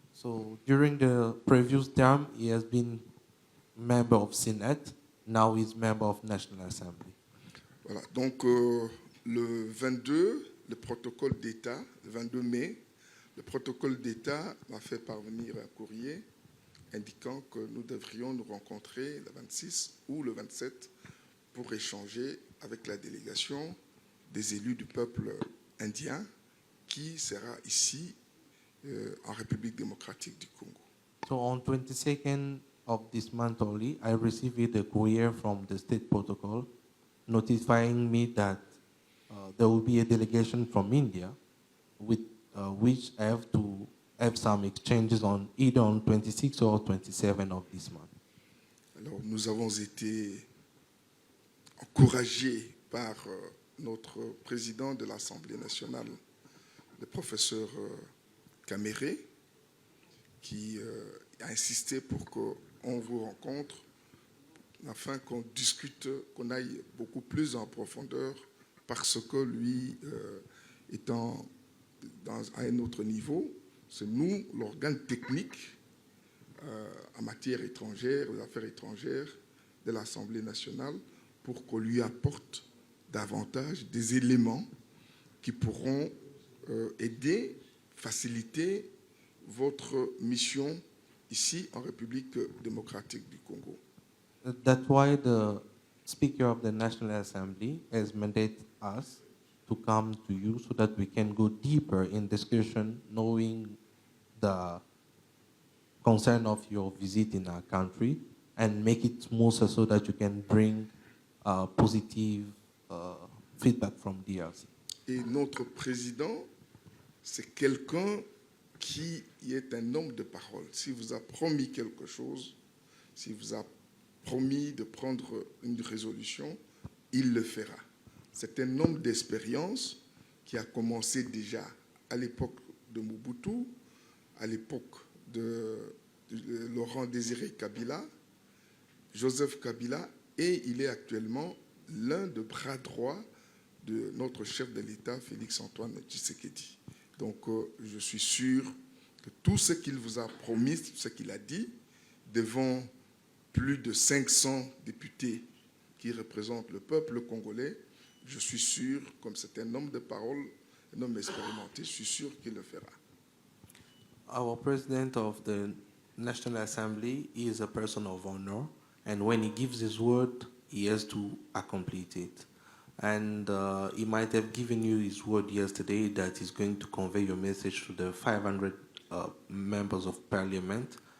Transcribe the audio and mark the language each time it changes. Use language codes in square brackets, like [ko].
[en] So during the previous term, he has been member of Senate. Now he's member of National Assembly. [fr] Voilà. Donc le 22, le protocole d'État, le 22 mai, le protocole d'État m'a fait parvenir un courrier indiquant que nous devrions nous rencontrer le 26 ou le 27 pour échanger avec la délégation des élus du peuple indien qui sera ici en République démocratique du Congo. [en] So on 22nd of this month only, I received a courier from the state protocol notifying me that there will be a delegation from India with which I have to have some exchanges on either on 26 or 27 of this month. [fr] Alors nous avons été encouragés par notre président de l'Assemblée nationale, le professeur Caméré, qui a insisté pour qu'on vous rencontre afin qu'on discute, qu'on aille beaucoup plus en profondeur parce que lui, étant à un autre niveau, c'est nous, l'organe technique en matière étrangère, aux affaires étrangères de l'Assemblée nationale, pour qu'on lui apporte davantage des éléments qui pourront aider, faciliter votre mission ici en République démocratique du Congo. [en] That's why the Speaker of the National Assembly has mandated us to come to you so that we can go deeper in discussion, knowing the concern of your visit in our country and make it smoother so that you can bring positive feedback from DRC. [fr] Et notre président, c'est quelqu'un qui est un homme de parole. S'il vous a promis quelque chose, s'il vous a promis de prendre une résolution, il le fera. C'est un homme d'expérience qui a commencé déjà à l'époque de Mobutu, à l'époque de Laurent Désiré Kabila, Joseph Kabila, et il est actuellement l'un des bras droits de notre chef de l'État, Félix-Antoine Tshisekedi. Donc, je suis sûr que tout ce qu'il vous a promis, ce qu'il a dit, devant plus de 500 députés qui représentent le peuple congolais, je suis sûr, comme c'est un homme de parole, un homme expérimenté, je suis sûr qu'il le fera. [en] Our president of the National Assembly is a person of honor, and when he gives his word, he has to accomplish it. And he might have given you his word yesterday that he's going to convey your message to the 500 members of parliament.